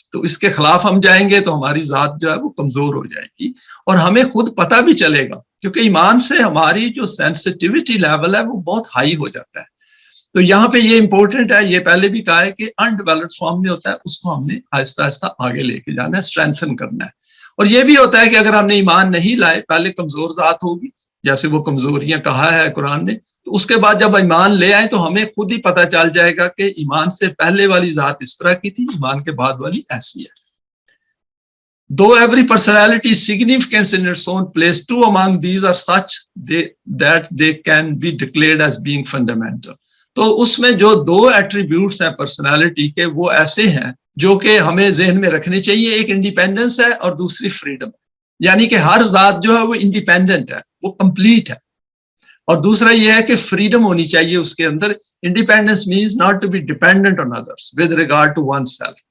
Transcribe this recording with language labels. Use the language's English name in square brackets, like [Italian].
[Urdu] تو اس کے خلاف ہم جائیں گے تو ہماری ذات جو ہے وہ کمزور ہو جائے گی، اور ہمیں خود پتہ بھی چلے گا، کیونکہ ایمان سے ہماری جو سینسٹیوٹی لیول ہے وہ بہت ہائی ہو جاتا ہے. تو یہاں پہ یہ امپورٹنٹ ہے، یہ پہلے بھی کہا ہے کہ انڈیولپڈ فارم میں ہوتا ہے، اس کو ہم نے آہستہ آہستہ آگے لے کے جانا ہے، اسٹرینتھن کرنا ہے. اور یہ بھی ہوتا ہے کہ اگر ہم نے ایمان نہیں لائے، پہلے کمزور ذات ہوگی جیسے وہ کمزوریاں کہا ہے قرآن نے، تو اس کے بعد جب ایمان لے آئے تو ہمیں خود ہی پتہ چل جائے گا کہ ایمان سے پہلے والی ذات اس طرح کی تھی، ایمان کے بعد والی ایسی ہے. [English] Though every personality is significant in its own place, two among these are such that they can be declared as being fundamental. [Urdu] تو اس میں جو دو ایٹریبیوٹس ہیں پرسنالٹی کے، وہ ایسے ہیں جو کہ ہمیں ذہن میں رکھنے چاہیے. ایک انڈیپینڈنس ہے اور دوسری فریڈم، یعنی کہ ہر ذات جو ہے وہ انڈیپینڈنٹ ہے، وہ کمپلیٹ ہے. اور دوسرا یہ ہے کہ فریڈم ہونی چاہیے اس کے اندر. [English] Independence means not to be dependent on others with regard to oneself.